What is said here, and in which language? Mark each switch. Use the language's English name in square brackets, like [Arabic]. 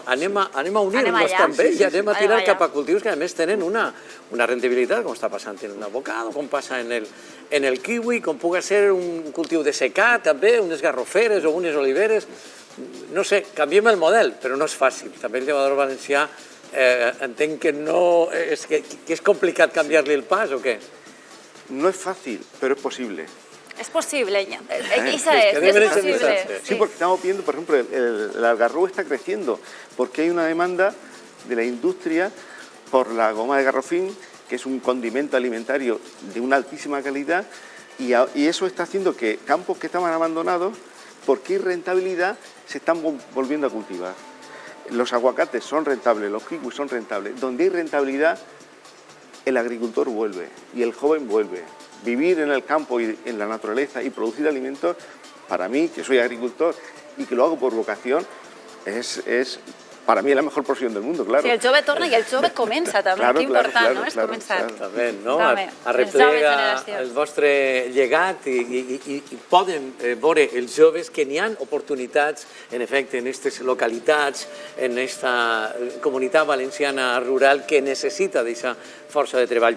[Catalan] Anem a unir-nos també i anem a tirar cap a cultius que a més tenen una rendibilitat, com està passant en l'avocado, com passa en el kiwi, com pugui ser un cultiu de secà també, unes garroferes o unes oliveres. No sé, canviem el model, però no és fàcil. També el llevador valencià entenc que és complicat canviar-li el pas, o què? [Spanish] No es fácil, pero es posible. Es posible, Isa, es posible. Sí, porque estamos viendo, por ejemplo, el algarrobo está creciendo, porque hay una demanda de la industria por la goma de garrofín, que es un condimento alimentario de una altísima calidad, y eso está haciendo que campos que estaban abandonados, porque hay rentabilidad, se están volviendo a cultivar. Los aguacates son rentables, los kiwis son rentables. Donde hay rentabilidad, el agricultor vuelve y el joven vuelve. Vivir en el campo y en la naturaleza y producir alimentos, para mí, que soy agricultor y que lo hago por vocación, es para mi la mejor [Catalan] professió del món, clar. Sí, el jove torna i el jove comença també, que important, no? És començar. També, no? Arreplega el vostre llegat i poden veure els joves que n'hi ha oportunitats, en efecte, en aquestes localitats, en aquesta comunitat valenciana rural que necessita d'aquesta força de treball.